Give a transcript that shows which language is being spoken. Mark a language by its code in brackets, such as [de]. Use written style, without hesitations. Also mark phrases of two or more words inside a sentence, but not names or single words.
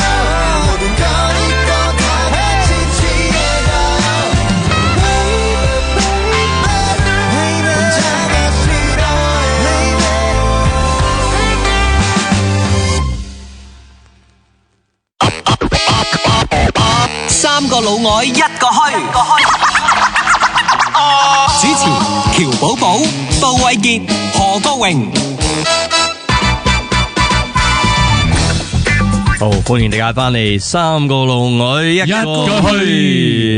[ko] 모든 걸 잊고 다 같이 취해가요. [en] Baby, baby, [ko] 혼자가 싫어요. [yue] 三個老外一個墟。主持喬寶寶、杜偉傑、何國榮。好，歡迎大家翻嚟三個老外一個墟，